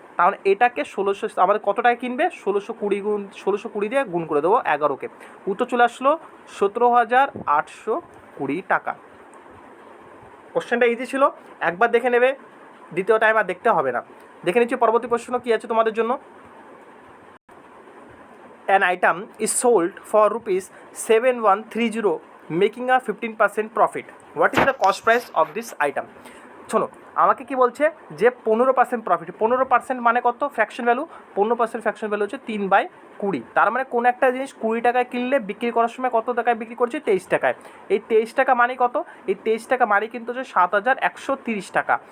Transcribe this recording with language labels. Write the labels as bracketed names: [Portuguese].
[Bangla] তাহলে এটাকে 1600 আমাদের কত টাকা কিনবে, 1620 দিয়ে গুণ করে দেবো 11কে, উত্তর চলে আসলো 17,820 টাকা। কোশ্চেনটা ইজি ছিল, একবার দেখে নেবে, দ্বিতীয় টাইম আর দেখতে হবে না। দেখে নিচ্ছি পরবর্তী প্রশ্ন কী আছে তোমাদের জন্য। [English] An item is sold for rupees 7,130 making a 15% profit. What is the cost price of this item? [Bangla] শোনো, আমাকে কি বলছে যে 15% প্রফিট, 15% মানে কত ফ্র্যাকশন ভ্যালু, 15% ফ্র্যাকশন ভ্যালু হচ্ছে 3/20। তার মানে কোনো একটা জিনিস 20 টাকায় কিনলে বিক্রি করার সময় কত টাকায় বিক্রি করছে, 23 টাকায়। এই 23 টাকা মানে কত, এই 23 টাকা মানে কিন্তু হচ্ছে 7,130 টাকা।